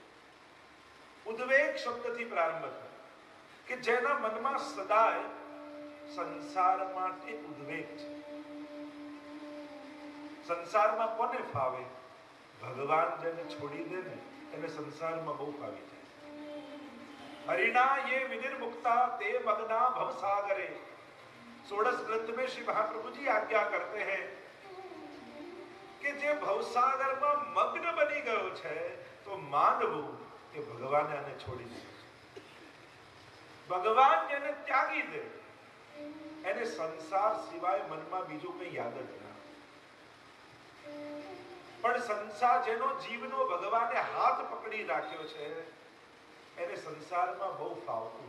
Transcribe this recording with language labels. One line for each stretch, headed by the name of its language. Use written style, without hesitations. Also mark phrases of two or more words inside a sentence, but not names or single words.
Gujarati: ઉદ્વેગ શબ્દથી પ્રારંભ થાય કે જેના મનમાં સદાય સંસાર માટે ઉદ્વેગ છે. સંસારમાં કોને ફાવે? ભગવાન જેને છોડી દે ને એને સંસારમાં બહુ ફાવી જાય.
Sanskrit: हरिणा ये विनिर्मुक्ता ते मग्ना भव सागरे.
Hindi: षोडश ग्रंथ में श्री महाप्रभु जी आज्ञा करते हैं कि
Gujarati: જે ભવસાગર માં મગ્ન બની ગયો છે તો માનવું કે ભગવાને આને છોડી દીધો છે. ભગવાન જેને ત્યાગી દે એને સંસાર સિવાય મનમાં બીજું કંઈ યાદ જ ના. પણ સંસાર જેનો જીવનો ભગવાને હાથ પકડી રાખ્યો છે એને સંસારમાં બહુ ફાવતું.